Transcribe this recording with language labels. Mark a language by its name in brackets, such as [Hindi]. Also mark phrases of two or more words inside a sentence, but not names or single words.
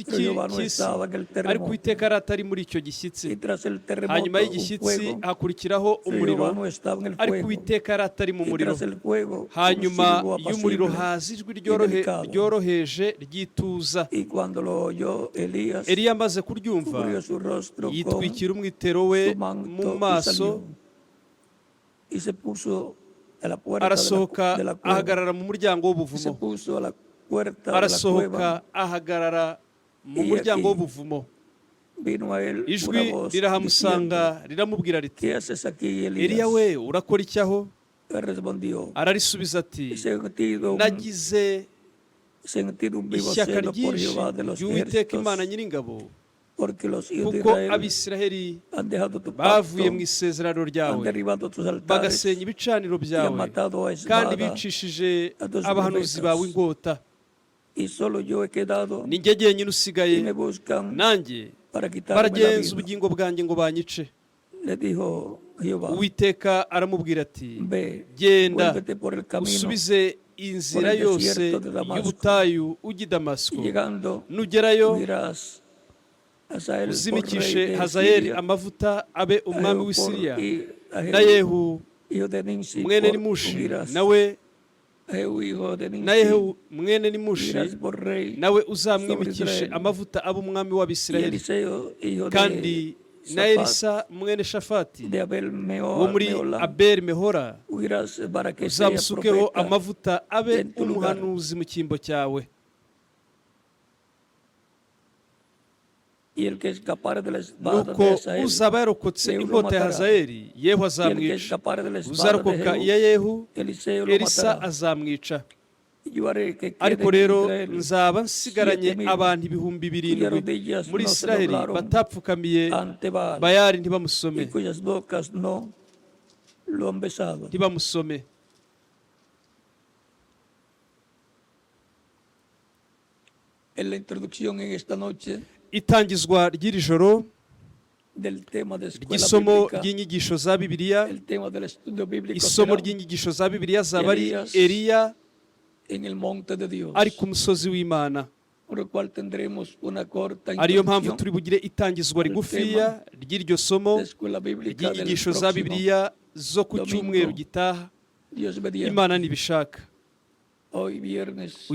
[Spanish] pero Jehová no [Kinyarwanda] cy'isi [Spanish] estaba en el [Kinyarwanda] ariko [Spanish] terremoto, [Kinyarwanda] Uwiteka yari atari muri icyo [Spanish] y [Kinyarwanda] gishyitsi. [Spanish] tras el terremoto [Kinyarwanda] hanyuma [Spanish] un [Kinyarwanda] y'igishyitsi [Spanish] fuego, [Kinyarwanda] hakurikiraho [Spanish] pero [Kinyarwanda] umuriro [Spanish] Jehová no estaba en el [Kinyarwanda] ariko [Spanish] fuego, [Kinyarwanda] Uwiteka yari atari mu [Spanish] y [Kinyarwanda] muriro. [Spanish] tras el fuego un [Kinyarwanda] hanyuma [Spanish] silbo [Kinyarwanda] y'umuriro [Spanish] apacible, [Kinyarwanda] haza ijwi [Spanish] y delicado. [Kinyarwanda] ryoroheje ryituza. [Spanish] y cuando lo oyó Elías, [Kinyarwanda] Eliya amaze kuryumva [Spanish] cubrió su rostro con [Kinyarwanda] yitwikira umwitero we [Spanish] su manto [Kinyarwanda] mu [Spanish] y [Kinyarwanda] maso [Spanish] salió, y se puso a la puerta [Kinyarwanda] arasohoka [Spanish] de la cueva, [Kinyarwanda] ahagarara mu muryango [Spanish] y se [Kinyarwanda] w'ubuvumo. [Spanish] puso a la puerta de la [Kinyarwanda] arasohoka [Spanish] cueva, [Kinyarwanda] ahagarara mu [Spanish] Y [Kinyarwanda] muryango [Spanish] aquí [Kinyarwanda] w'ubuvumo. [Spanish] vino a él una [Kinyarwanda] ijwi [Spanish] voz [Kinyarwanda] rirahamusanga [Spanish] diciendo, [Kinyarwanda] riramubwira riti [Spanish] ¿qué haces aquí, Elías? [Kinyarwanda] Eliya we urakora iki aho? [Spanish] Él respondió, [Kinyarwanda] ararisubiza ati [Spanish] he sentido [Kinyarwanda] nagize [Spanish] un vivo [Kinyarwanda] ishyaka [Spanish] celo por [Kinyarwanda] ryinshi [Spanish] Jehová de los [Kinyarwanda] ry'Uwiteka Imana [Spanish] ejércitos, [Kinyarwanda] nyiringabo [Spanish] porque los hijos de [Kinyarwanda] kuko [Spanish] Israel [Kinyarwanda] abisiraheli [Spanish] han dejado tu [Kinyarwanda] bavuye [Spanish] pacto, [Kinyarwanda] mu isezerano [Spanish] han [Kinyarwanda] ryawe [Spanish] derribado tus altares [Kinyarwanda] bagasenya ibicaniro [Spanish] y han [Kinyarwanda] byawe [Spanish] matado a [Kinyarwanda] kandi [Spanish] espada, [Kinyarwanda] bicishije [Spanish] a tus [Kinyarwanda] abahanuzi [Spanish] profetas. [Kinyarwanda] bawe inkota [Spanish] y solo yo he quedado [Kinyarwanda] ni njye jyenyine [Spanish] y [Kinyarwanda] usigaye [Spanish] me buscan [Kinyarwanda] nanjye [Spanish] para quitarme la [Kinyarwanda] baragenza [Spanish] vida. [Kinyarwanda] ubugingo bwanjye ngo banyice. [Spanish] Le dijo Jehová, [Kinyarwanda] Uwiteka aramubwira ati [Spanish] ve, [Kinyarwanda] genda [Spanish] vuélvete por el camino, [Kinyarwanda] usubize inzira [Spanish] por el [Kinyarwanda] yose [Spanish] desierto de Damasco. [Kinyarwanda] y'ubutayu ujya i [Spanish] y [Kinyarwanda] damasiko [Spanish] llegando [Kinyarwanda] nugerayo [Spanish] unirás a Hazael por rey [Kinyarwanda] uzimikishe [Spanish] de [Kinyarwanda] hazayeli [Spanish] Siria, [Kinyarwanda] amavuta abe [Spanish] a [Kinyarwanda] umwami [Spanish] Jehu [Kinyarwanda] w'i Siriya [Spanish] a [Kinyarwanda] na [Spanish] Jehu, [Kinyarwanda] yehu [Spanish] hijo de Nimsi, [Kinyarwanda] mwene [Spanish] por [Kinyarwanda] nimushi [Spanish] unirás. [Kinyarwanda] nawe [Spanish] A Jehu, hijo de [Kinyarwanda] na [Spanish] Nimsi, [Kinyarwanda] yehu mwene nimushi [Spanish] unirás por rey [Kinyarwanda] nawe [Spanish] sobre [Kinyarwanda] uzamwimikishe [Spanish] Israel. [Kinyarwanda] amavuta abe umwami [Spanish] y [Kinyarwanda] w'abisirayeli [Spanish] Eliseo, hijo [Kinyarwanda] kandi [Spanish] de [Kinyarwanda] na [Spanish] Safat, [Kinyarwanda] elisa mwene shafati [Spanish] de Abel [Kinyarwanda] wo muri [Spanish] Mehola, [Kinyarwanda] abeli mehora [Spanish] unirás para que sea [Kinyarwanda] uzamusukeho [Spanish] profeta [Kinyarwanda] amavuta abe [Spanish] en tu lugar. [Kinyarwanda] umuhanuzi mu cyimbo cyawe. [Spanish] y el que escapare de la espada de [Kinyarwanda] nuko [Spanish] Hazael, [Kinyarwanda] uzaba yarokotse [Spanish] Yehu lo [Kinyarwanda] inkota ya [Spanish] matará. [Kinyarwanda] hazayeli yehu [Spanish] y el que [Kinyarwanda] azamwica, [Spanish] escapare de la espada [Kinyarwanda] uzarokoka [Spanish] de [Kinyarwanda] iya [Spanish] Jehu, [Kinyarwanda] yehu [Spanish] Eliseo lo [Kinyarwanda] elisa [Spanish] matará. [Kinyarwanda] azamwica. [Spanish] Y yo haré que [Kinyarwanda] ariko [Spanish] queden en [Kinyarwanda] rero [Spanish] Israel [Kinyarwanda] nzaba nsigaranye [Spanish] 7,000 [Kinyarwanda] abantu ibihumbi [Spanish] cuyas [Kinyarwanda] birindwi [Spanish] rodillas [Kinyarwanda] muri [Spanish] no se [Kinyarwanda] isiraheli [Spanish] doblaron [Kinyarwanda] batapfukamiye [Spanish] ante Baal [Kinyarwanda] bayali [Spanish] y [Kinyarwanda] ntibamusome [Spanish] cuyas bocas no lo han besado. [Kinyarwanda] ntibamusome. [Spanish] En la introducción en esta noche [Kinyarwanda] itangizwa ry'iri joro [Spanish] del tema de escuela [Kinyarwanda] ry'isomo [Spanish] bíblica, [Kinyarwanda] ry'inyigisho za bibiliya, [Spanish] el tema del estudio bíblico [Kinyarwanda] isomo [Spanish] será [Kinyarwanda] ry'inyigisho za bibiliya zaba ari [Spanish] Elías [Kinyarwanda] eliya [Spanish] en el monte de Dios, [Kinyarwanda] ari ku musozi w'imana. [Spanish] por el cual tendremos una corta [Kinyarwanda] ariyo mpamvu [Spanish] introducción [Kinyarwanda] turi bugire itangizwa rigufiya ry'iryo somo [Spanish] de escuela bíblica del [Kinyarwanda] ry'inyigisho za [Spanish] próximo [Kinyarwanda] bibiliya zo ku [Spanish] domingo. [Kinyarwanda] cyumweru gitaha [Spanish] Dios mediante. [Kinyarwanda] imana nibishaka. [Spanish] Hoy viernes